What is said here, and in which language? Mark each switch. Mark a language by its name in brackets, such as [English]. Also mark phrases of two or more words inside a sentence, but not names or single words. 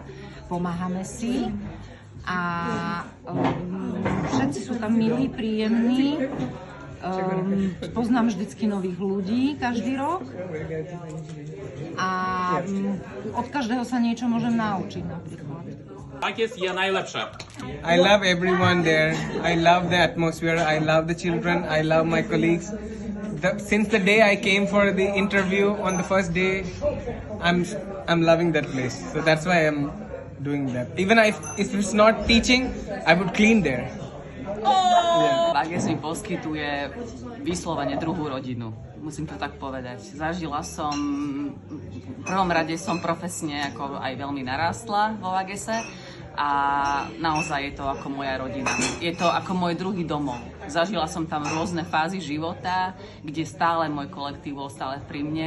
[Slovak] Pomáhame si a všetci sú tam milí, príjemní. Poznám vždycky nových ľudí každý rok a od každého sa niečo môžem naučiť napríklad. Vagese je najlepšia. [English] I love everyone there. I love the atmosphere. I love the children. I love my colleagues. Since the day I came for the interview on the first day, I'm loving that place. So that's why I'm doing that. Even if it's not teaching, I would clean there. [Slovak] Vagese mi poskytuje vyslovene druhú rodinu. Musím to tak povedať. Zažila som, v prvom rade som profesne ako aj veľmi narástla vo Vagese a naozaj je to ako moja rodina. Je to ako môj druhý domov. Zažila som tam rôzne fázy života, kde stále môj kolektív bol stále pri mne.